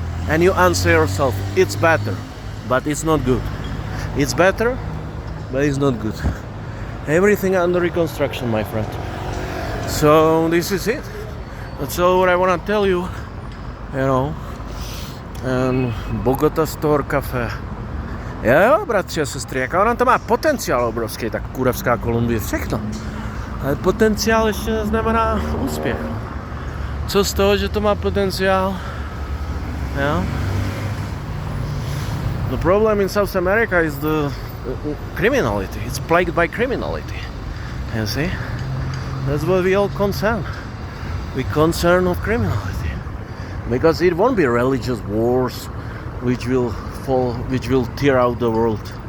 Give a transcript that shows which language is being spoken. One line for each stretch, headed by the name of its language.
English: And you answer yourself, it's better, but it's not good. It's better, but it's not good. Everything under reconstruction, my friend. So this is it. That's all what I want to tell you. And Bogota Store Cafe.
Czech: Jo, bratři a sestry, jaká ona to má potenciál obrovský, tak kurevská Kolumbie, všechno. Ale potenciál ještě neznamená úspěch. Co z toho, že to má potenciál?
English: The problem in South America is the criminality. It's plagued by criminality. You see? That's what we all concern. We concern of criminality. Because it won't be religious wars which will tear out the world.